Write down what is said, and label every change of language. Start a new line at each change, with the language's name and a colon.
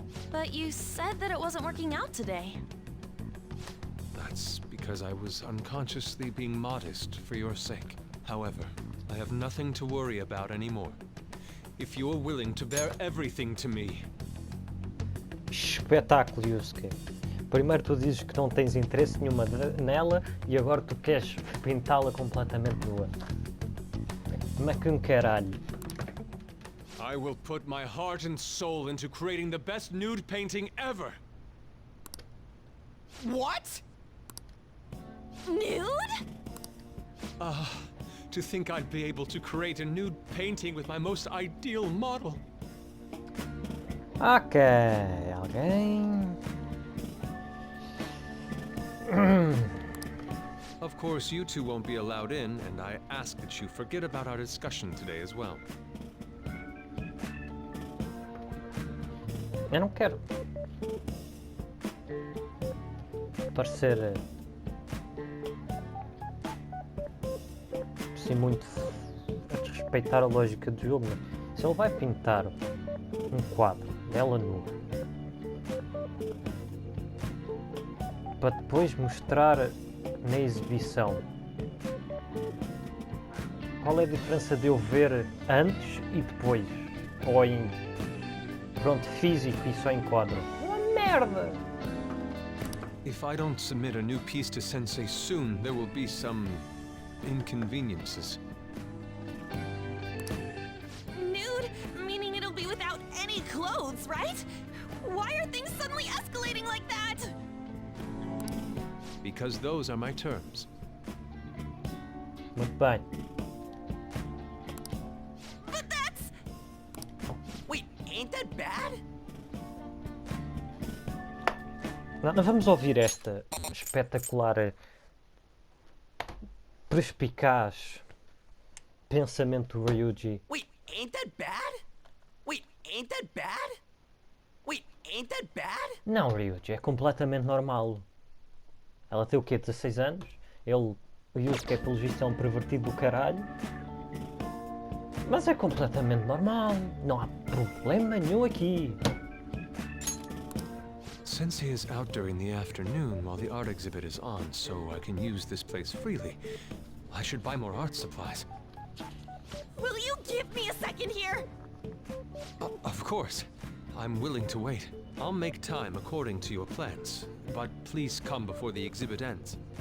English: But you said that it wasn't working out today. That's because I was unconsciously being modest for your sake. However, I have nothing to worry about anymore. If you're willing to bear everything to me.
Portuguese: Espetáculo, Yusuke. Primeiro tu dizes que não tens interesse nenhuma nela e agora tu queres pintá-la completamente nua. Mas que caralho.
English: I will put my heart and soul into creating the best nude painting ever! What? Nude? To think I'd be able to create a nude painting with my most ideal model.
Portuguese: Ok, alguém...
English: Of course, you two won't be allowed in, and I ask that you forget about our discussion today as well.
Portuguese: Eu não quero parecer assim muito a desrespeitar a lógica do jogo, mas se ele vai pintar um quadro dela nua para depois mostrar na exibição, qual é a diferença de eu ver antes e depois? Ou em pronto, físico e só em quadro? Uma merda!
English: If I don't submit a new piece to Sensei soon, there will be some inconveniences. Nude? Meaning it'll be without any clothes, right? Why are things suddenly escalating like that? Because those are my terms.
Portuguese: Muito bem.
English: But that's... Wait, ain't that bad?
Portuguese: Nós vamos ouvir esta espetacular, perspicaz pensamento do Ryuji.
English: Wait, ain't that bad? Wait, ain't that bad? Wait, ain't that bad?
Portuguese: Não, Ryuji, é completamente normal. Ela tem o quê? 16 anos? O Yusuke, pelo visto, é um pervertido do caralho. Mas é completamente normal. Não há problema nenhum aqui.
English: Sensei is out during the afternoon while the art exhibit is on, so I can use this place freely. I should buy more art supplies. Will you give me a second here? Of course. I'm willing to wait. I'll make time according to your plans, but please come before the exhibit ends.